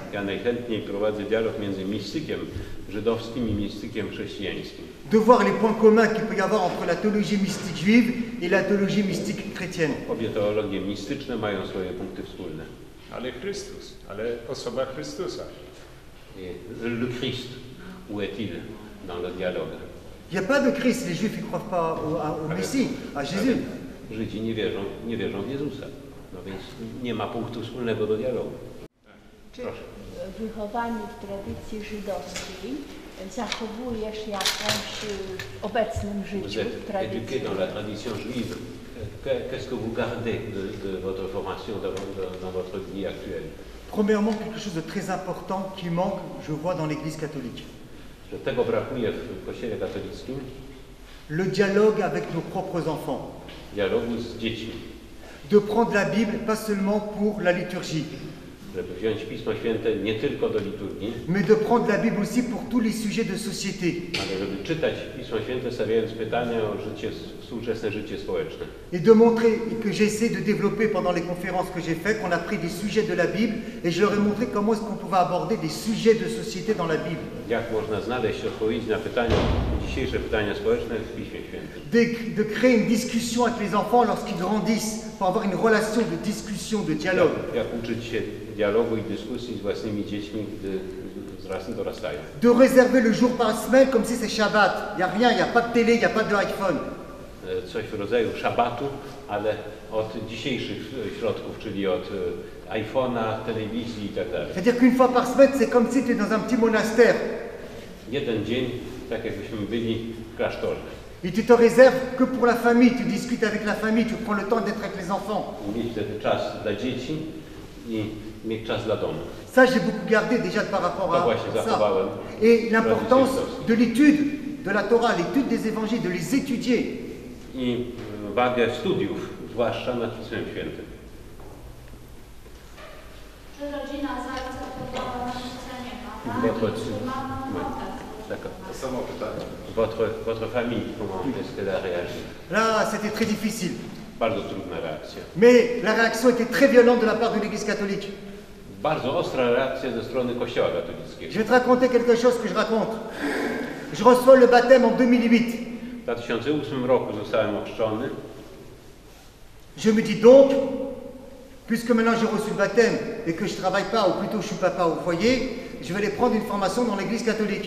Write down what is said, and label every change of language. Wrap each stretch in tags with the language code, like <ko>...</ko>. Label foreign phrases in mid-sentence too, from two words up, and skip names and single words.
<pl>Ja najchętniej prowadzę dialog między mistykiem żydowskim i mistykiem chrześcijańskim.</pl> <fr>De voir les points communs qu'il peut y avoir entre la théologie mystique juive et la théologie mystique chrétienne.</fr> <pl>Obie teologie mistyczne mają swoje punkty wspólne. Ale Chrystus, ale osoba Chrystusa.</pl> <fr>Et le Christ, où est-il dans le dialogue? Il n'y a pas de Christ, les juifs ne croient pas au Messie, à Jésus.</fr> <pl>Żydzi nie wierzą w Jezusa. No więc nie ma punktu wspólnego do dialogu. Czy wychowany w tradycji żydowskiej zachowujesz jakąś w obecnym</pl> <fr>Vous</fr> <pl>życiu</pl> <fr>êtes éduqué</fr> <pl>tradycję?</pl> <fr>dans la tradition juive. Qu'est-ce que vous gardez de votre formation dans votre vie actuelle? Premièrement, quelque chose de très important qui manque, je vois, dans l'Église catholique.</fr> <pl>Że tego brakuje w Kościele katolickim?</pl> <fr>Le dialogue avec nos propres enfants.</fr> <pl>Dialogu z dziećmi.</pl> <fr>De prendre la Bible pas seulement pour la liturgie,</fr> <pl>Żeby wziąć Pismo Święte nie tylko do liturgii,</pl> <fr>mais de prendre la Bible aussi pour tous les sujets de société.</fr> <pl>ale żeby czytać Pismo Święte, stawiając pytania o współczesne życie społeczne.</pl> <fr>Et de montrer, et que j'essaie de développer pendant les conférences que j'ai faites, qu'on a pris des sujets de la Bible, et je leur ai montré comment est-ce qu'on pouvait aborder des sujets de société dans la Bible.</fr> <pl>Jak można znaleźć odpowiedzi na pytania, dzisiejsze pytania społeczne w Piśmie Świętym?</pl> <fr>De créer une discussion avec les enfants lorsqu'ils grandissent, pour avoir une relation de discussion, de dialogue.</fr> <pl>Jak uczyć się dialogu i dyskusji z własnymi dziećmi, gdy dorastają?</pl> <fr>De réserver le jour par semaine comme si c'est Shabbat. Il n'y a rien, il n'y a pas de télé, il n'y a pas d'iPhone.</fr> <pl>coś w rodzaju szabatu, ale od dzisiejszych środków, czyli od iPhone'a, telewizji i tak dalej.</pl> <fr>C'est-à-dire qu'une fois par semaine, c'est comme si tu es dans un petit monastère.</fr> <pl>Jeden dzień, tak jakbyśmy byli w klasztorze.</pl> <fr>Et tu te réserves que pour la famille, tu discutes avec la famille, tu prends le temps d'être avec les enfants.</fr> <pl>Mieć wtedy czas dla dzieci i mieć czas dla domu.</pl> <fr>Ça, j'ai beaucoup gardé déjà par rapport à ça. ça. Et l'importance de l'étude de la Torah, l'étude des évangiles, de les étudier.</fr> <pl>I wagę studiów, zwłaszcza nad Pismem Świętym. Czy rodzina zaakceptowała nasze</pl> <fr>Votre famille, comment est-ce qu'elle a réagi? Là, c'était très difficile.</fr> <pl>Bardzo trudna reakcja.</pl> <fr>Mais la réaction était très violente de la part de l'Église catholique.</fr> <pl>Bardzo ostra reakcja ze strony Kościoła katolickiego.</pl> <fr>Je vais te raconter quelque chose que je raconte. Je reçois le baptême en 2008.</fr> <pl>W 2008 roku zostałem ochrzczony.</pl> <fr>Je me dis donc, puisque maintenant j'ai reçu le baptême et que je ne travaille pas, ou plutôt je suis papa au foyer, je vais aller prendre une formation dans l'Église catholique.</fr>